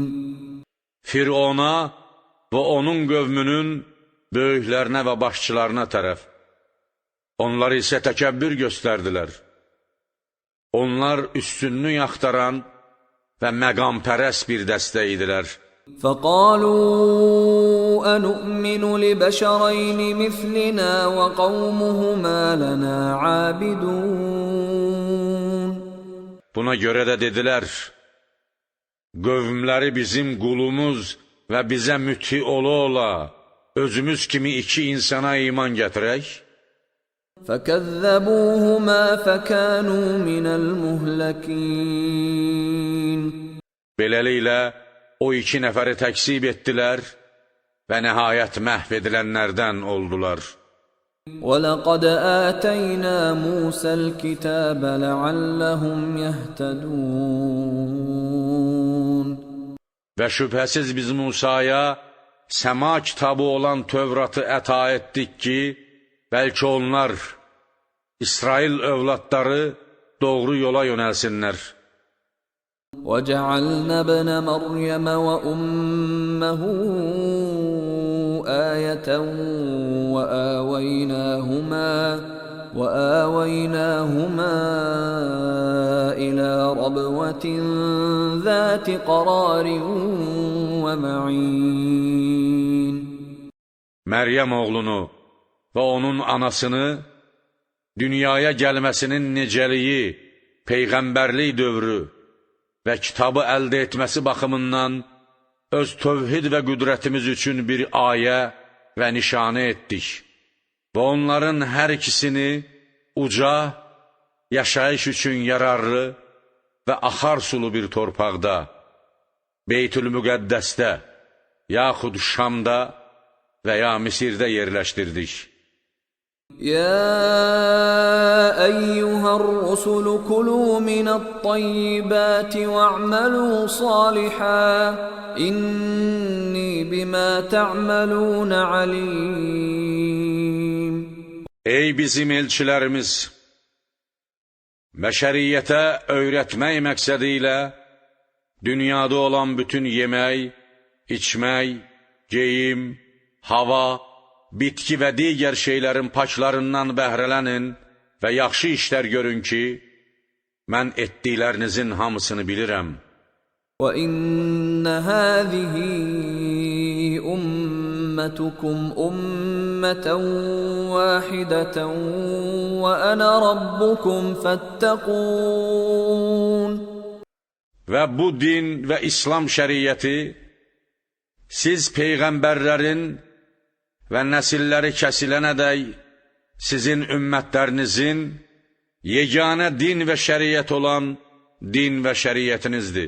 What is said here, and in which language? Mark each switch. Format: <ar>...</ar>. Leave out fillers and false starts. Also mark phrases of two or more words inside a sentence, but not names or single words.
<az>Firona və onun qövmünün böyüklərinə və başçılarına tərəf. Onlar isə təkəbbür göstərdilər. Onlar üstünlük axtaran və məqampərəst bir dəstə idilər.</az> <ar>فقالوا أنؤمن لبشرين مثلنا وقومهما لنا عابدون.</ar> <az>Buna görə də dedilər, qövmləri bizim qulumuz və bizə müti ola, özümüz kimi 2 insana iman gətirək.</az> <ar>فكذبوهما فكانوا من المهلكين.</ar> <az>Beləliklə, o 2 nəfəri təksib etdilər və nəhayət məhv edilənlərdən oldular.</az> <ar>وَلَقَدْ آتَيْنَا مُوسَى الْكِتَابَ لَعَلَّهُمْ يَهْتَدُونَ.</ar> <az>Və şübhəsiz biz Musaya səma kitabı olan Tövratı əta etdik ki, bəlkə onlar, İsrail övladları doğru yola yönəlsinlər.</az> <ar>وَجَعَلْنَا ابْنَ مَرْيَمَ وَأُمَّهُ آيَةً وَآوَيْنَاهُمَا إِلَى رَبْوَةٍ ذَاتِ قَرَارٍ وَمَعِينٍ.</ar> <az>Məryəm oğlunu və onun anasını dünyaya gəlməsinin necəliyi, peyğəmbərlik dövrü və kitabı əldə etməsi baxımından öz tövhid və qüdrətimiz üçün bir ayə və nişanə etdik və onların hər ikisini uca yaşayış üçün yararlı və axar sulu bir torpaqda, Beytül-Müqəddəsdə, yaxud Şamda və ya Misirdə yerləşdirdik.</az> <ar>يا أيها الرسل كلوا من الطيبات واعملوا صالحا إني بما تعملون عليم.</ar> <az>Ey bizim elçilərimiz! Bəşəriyyətə öyrətmək məqsədi ilə dünyada olan bütün yemək, içmək, geyim, hava, bitki və digər şeylərin paklarından bəhrələnin və yaxşı işlər görün ki, mən etdiklərinizin hamısını bilirəm.</az> <ar>وَإِنَّ هَذِهِ أُمَّتُكُمْ أُمَّةً وَاحِدَةً وَأَنَا رَبُّكُمْ فَاتَّقُونِ.</ar> <az>Və bu din və İslam şəriəti siz peyğəmbərlərin və nəsilləri kəsilənədək sizin ümmətlərinizin yeganə din və şəriət olan din və şəriətinizdir.</az>